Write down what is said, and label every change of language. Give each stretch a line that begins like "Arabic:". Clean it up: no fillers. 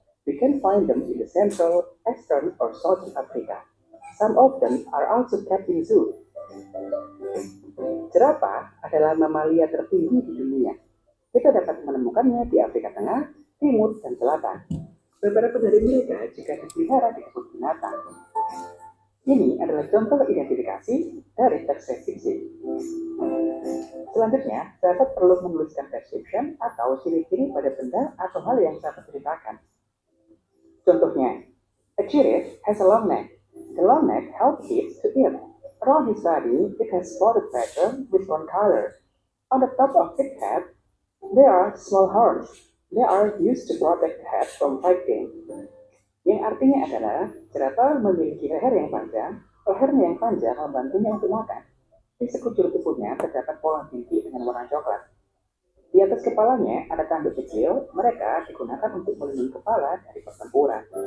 English: We can find them in the Central, Eastern, or Southern Africa. Some of them are also kept in zoo.
Indonesian: Jerapah adalah mamalia tertinggi di dunia. Kita dapat menemukannya di Afrika Tengah, Timur, dan Selatan. Beberapa dari mereka jika dipelihara di kebun binatang. Ini adalah contoh identifikasi dari teks deskripsi. Selanjutnya, sahabat perlu menuliskan description atau ciri-ciri pada benda atau hal yang sahabat ceritakan. Contohnya,
English: a giraffe has a long neck. The long neck helps it to eat. Around his body, it has spotted pattern with one color. On the top of its head, there are small horns. They are used to protect the head from biting.
Indonesian: Yang artinya adalah jerapah memiliki leher yang panjang. Lehernya yang panjang membantunya untuk makan. Di sekujur tubuhnya terdapat pola bintik dengan warna coklat. Di atas kepalanya ada tanduk kecil. Mereka digunakan untuk melindungi kepala dari pertempuran.